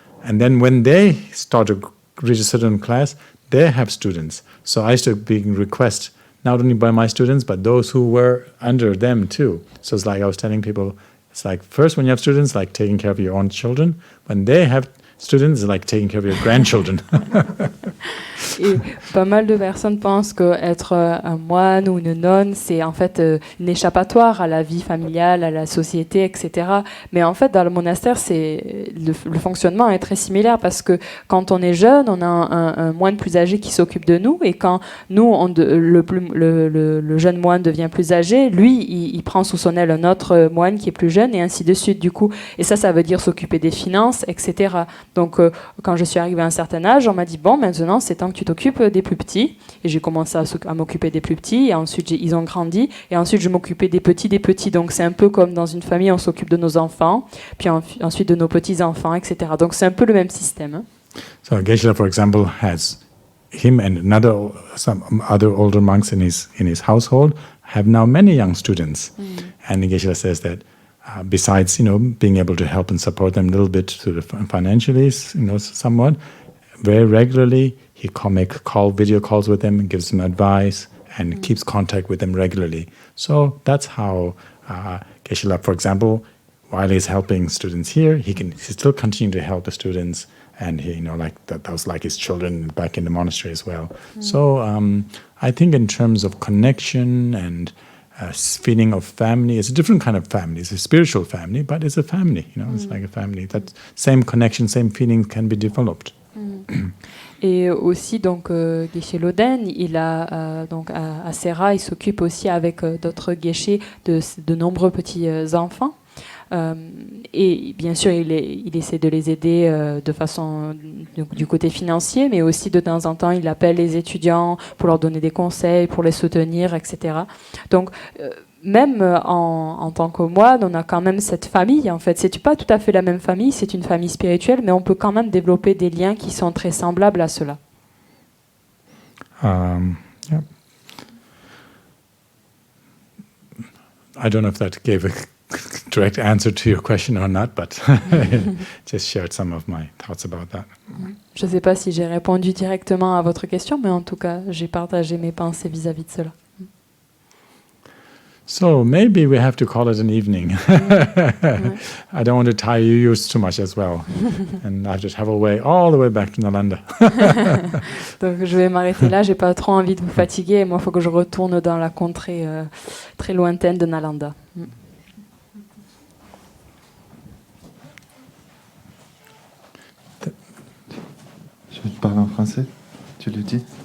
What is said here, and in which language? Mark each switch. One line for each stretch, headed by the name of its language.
English: And then when they start to reach a certain class, they have students. So I started being requested, not only by my students, but those who were under them too. So it's like I was telling people, it's like first when you have students, like taking care of your own children. When they have students, it's like taking care of your grandchildren.
French: Et pas mal de personnes pensent qu'être un moine ou une nonne, c'est en fait une échappatoire à la vie familiale, à la société, etc. Mais en fait, dans le monastère, le fonctionnement est très similaire parce que quand on est jeune, on a un moine plus âgé qui s'occupe de nous et quand nous, le jeune moine devient plus âgé, lui, il prend sous son aile un autre moine qui est plus jeune et ainsi de suite du coup. Et ça veut dire s'occuper des finances, etc. Donc, quand je suis arrivée à un certain âge, on m'a dit, bon, maintenant, c'est temps que tu t'occupes des plus petits. Et j'ai commencé à m'occuper des plus petits. Et ensuite, ils ont grandi. Et ensuite, je m'occupais des petits. Donc, c'est un peu comme dans une famille, on s'occupe de nos enfants, puis ensuite de nos petits-enfants, etc. Donc, c'est un peu le même système. Hein.
English: So, Geshe-la, for example, has him and some other older monks in his household have now many young students. And Geshe-la says that besides, being able to help and support them a little bit financially, somewhat, very regularly he make video calls with them and gives them advice and keeps contact with them regularly. So that's how Geshe-la, for example, while he's helping students here, he still continue to help the students, and he, that was like his children back in the monastery as well. So I think in terms of connection and feeling of family, it's a different kind of family. It's a spiritual family, but it's a family. It's like a family. That same connection, same feeling can be developed.
French: Et aussi, donc, Geshe Loden, il a, donc, à Serra, il s'occupe aussi avec d'autres geshe de nombreux petits-enfants. Et bien sûr, il essaie de les aider de façon du côté financier, mais aussi de temps en temps, il appelle les étudiants pour leur donner des conseils, pour les soutenir, etc. Donc, même en tant que moine, on a quand même cette famille, en fait. C'est pas tout à fait la même famille, c'est une famille spirituelle, mais on peut quand même développer des liens qui sont très semblables à cela.
English: Yeah. I don't know if that gave a direct answer to your question or not, but just shared some of my thoughts about that.
French: Je ne sais pas si j'ai répondu directement à votre question, mais en tout cas, j'ai partagé mes pensées vis-à-vis de cela.
English: So maybe we have to call it an evening. I don't want to tire you too much as well. And I have to travel all the way back to Nalanda.
French: Donc je vais m'arrêter là, j'ai pas trop envie de vous fatiguer. Moi, il faut que je retourne dans la contrée très lointaine de Nalanda. Je vais te parler en français. Tu le dis.